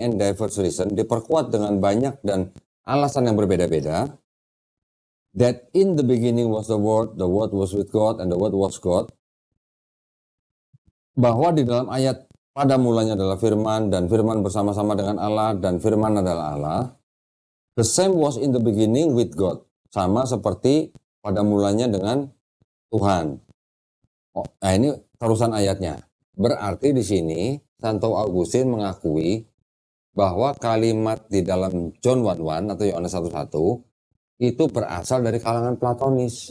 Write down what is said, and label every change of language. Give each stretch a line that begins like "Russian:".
English: and diverse reason,
Indonesian: diperkuat dengan banyak dan alasan yang berbeda-beda,
English: that in the beginning was the word was with God, and the word was God,
Indonesian: bahwa di dalam ayat pada mulanya adalah firman, dan firman bersama-sama dengan Allah, dan firman adalah Allah.
English: The same was in the beginning with God.
Indonesian: Sama seperti pada mulanya dengan Tuhan. Oh, nah ini terusan ayatnya. Berarti di sini Santo Augustine mengakui bahwa kalimat di dalam John 1:1 atau Yohanes 1:1 itu berasal dari kalangan Platonis.